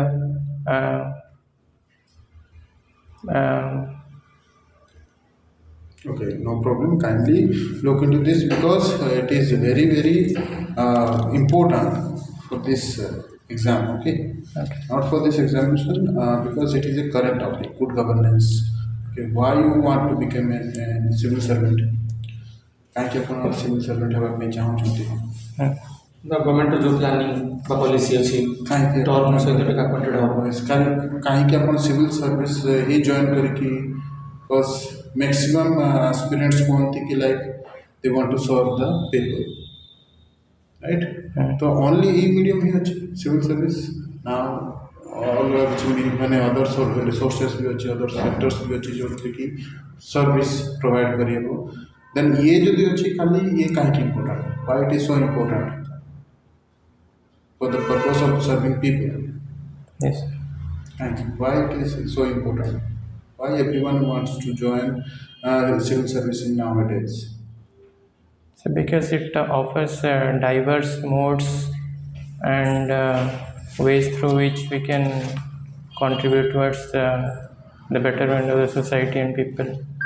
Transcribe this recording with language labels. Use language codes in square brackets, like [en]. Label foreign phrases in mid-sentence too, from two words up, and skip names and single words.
[en] Okay, no problem. Kindly look into this because it is very, very important for this exam. Okay, not for this examination because it is a current topic. Good governance. Okay, why you want to become a civil servant? [or] କାହିଁକି ଆପଣ [en] civil servant [or] ହେବା ପାଇଁ ଚାହୁଁଛନ୍ତି? ଗଭର୍ଣ୍ଣମେଣ୍ଟର ଯେଉଁ ପ୍ଲାନିଂ ବା ପଲିସି ଅଛି କାହିଁକି ଟର୍ମ ସହିତ ଟିକେ ଆକ୍ୱାଣ୍ଟେଡ୍ ହେବ। କାହିଁକି ଆପଣ [en] civil service [or] ହିଁ ଜଏନ୍ କରିକି [en] because maximum aspirants [or] କୁହନ୍ତି କି [en] like they want to serve the people right. [or] ତ ଓନ୍ଲି ଏଇ ମିଡ଼ିୟମ୍ ହିଁ ଅଛି [en] civil service [or] ନା ଅଲଗା କିଛି ମାନେ [en] others resources [or] ବି ଅଛି [en] other sectors [or] ବି ଅଛି ଯେଉଁଥିରେ କି [en] service provide [or] କରିହେବ। ଦେନ୍ ଇଏ ଯଦି ଅଛି ଖାଲି ଇଏ କାହିଁକି ଇମ୍ପୋର୍ଟାଣ୍ଟ? [en] Why it is so important? For the purpose of serving people. Yes. And why it is so important? Why everyone wants to join civil service in nowadays? So because it offers diverse modes and ways through which we can contribute towards the betterment of the society and people.